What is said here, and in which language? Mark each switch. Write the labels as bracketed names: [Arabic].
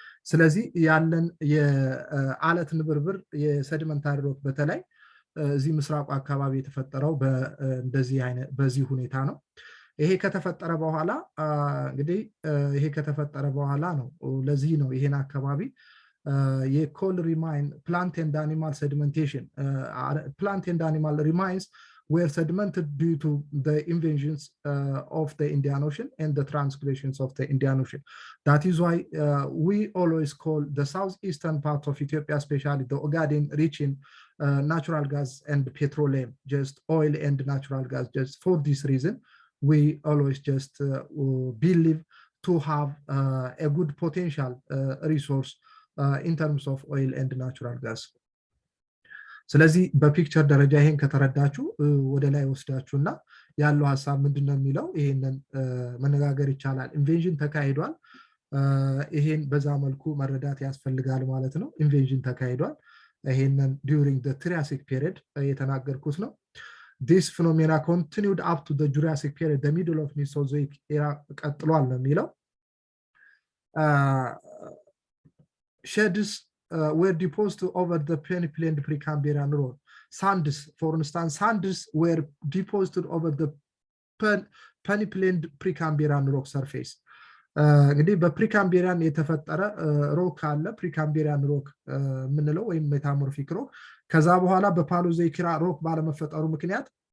[Amharic] ስለዚህ ያለን የአለት ንብርብር የሰዲመንታሪ ሮክ በተለይ እዚህ ምስራቁ አካባቢ የተፈጠረው በእንደዚህ አይነት በዚህ ሁኔታ ነው ይሄ ከተፈጠረ በኋላ ነው ለዚህ ነው ይሄን አካባቢ የኮል ሪማይን [English] plant and animal sedimentation plant and animal remains were sedimented due to the invasions of the Indian Ocean [Amharic] and the transgressions of the Indian Ocean. [English] That is why we always call the southeastern part of Ethiopia, especially the Ogaden, rich in natural gas and petroleum, just oil and natural gas. Just for this reason, we always just believe to have a good potential resource in terms of oil and natural gas. [Amharic] ስለዚህ በፒክቸር ደረጃ ይሄን ከተረዳችሁ ወደ ላይ ወስዳችሁና ያለው ሐሳብ ምንድነው የሚለው ይሄንን መነጋገር ይቻላል ኢንቬንሽን ተካሂዷል ይሄን በዛ መልኩ መረዳት ያስፈልጋል ማለት ነው ኢንቬንሽን ተካሂዷል ይሄንን [English] during the Triassic period [Amharic] የተናገርኩት ነው [English] this phenomena continued up to the Jurassic period the middle of Mesozoic era [Amharic] ቀጥሏል ነው የሚለው [English] sheds were deposited over the Peninsula and Precambrian road. Sands, for instance, sands were deposited over the Peninsula and Precambrian rock surface. [Amharic] እንግዲህ በፕሪካምቢሪያን የተፈጠረ ሮክ አለ ፕሪካምቢሪያን ሮክ ምንለው ወይም ሜታሞርፊክ ሮክ ከዛ በኋላ በፓሎዞይክ ሮክ ባለመፈጠሩ ምክንያት